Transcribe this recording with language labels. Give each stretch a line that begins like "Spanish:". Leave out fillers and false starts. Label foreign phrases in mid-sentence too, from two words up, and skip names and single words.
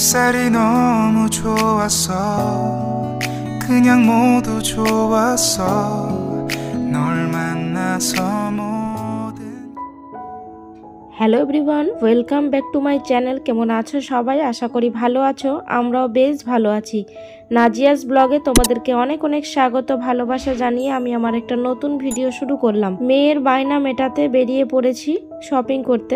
Korean: 날이 너무 좋았어. 그냥 모두 좋았어. 널 만나서 모든
English: Hello everyone, welcome back to my channel.
Bangla: কেমন আছো সবাই? আশা করি ভালো আছো। আমরাও বেশ ভালো আছি। নাজিয়াস ব্লগে তোমাদেরকে অনেক অনেক স্বাগত, ভালোবাসা জানিয়ে আমি আমার একটা নতুন ভিডিও শুরু করলাম। মেয়ের বায়না মেটাতে বেরিয়ে পড়েছি শপিং করতে।